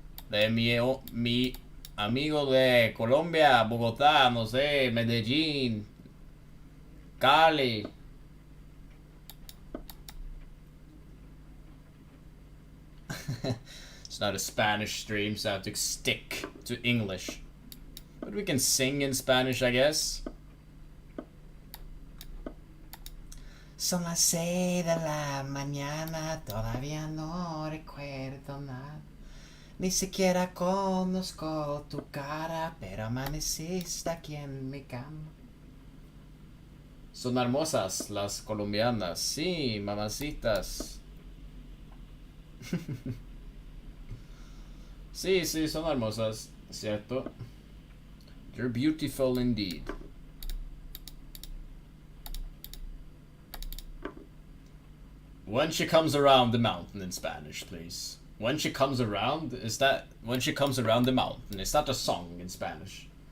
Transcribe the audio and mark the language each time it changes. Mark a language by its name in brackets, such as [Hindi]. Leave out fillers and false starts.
[Spanish] De mi amigo de Colombia, Bogotá, no sé, Medellín, Cali. [English] It's not a Spanish stream, so I have to stick to English. But we can sing in Spanish, I guess. [Spanish] Son las 6 de la mañana, todavía no recuerdo nada. Ni siquiera conozco tu cara, pero amaneciste aquí en mi cama. Son hermosas las colombianas, sí, mamacitas. Sí, sí, son hermosas, cierto. [English] You're beautiful indeed. When she comes around the mountain in Spanish, please. When she comes around, is that when she comes around the mountain? Is that a song in Spanish?